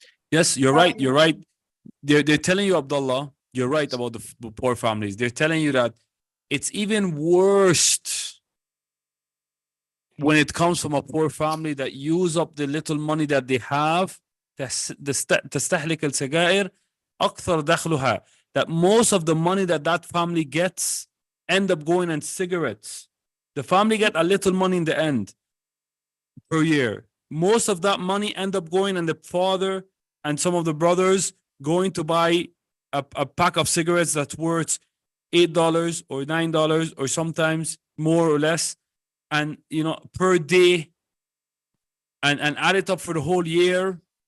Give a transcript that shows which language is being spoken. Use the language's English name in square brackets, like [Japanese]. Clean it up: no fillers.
[English] Yes, you're right. They're telling you, Abdullah, you're right about the poor families. They're telling you that it's even worse when it comes from a poor family that use up the little money that they have. [Arabic] تستهلك السجائر أكثر دخلها. [English] That most of the money that family gets end up going on cigarettes. The family get a little money in the end per year. Most of that money end up going on the father and some of the brothers going to buy a pack of cigarettes that's worth $8 or $9 or sometimes more or less, and per day, and add it up for the whole year.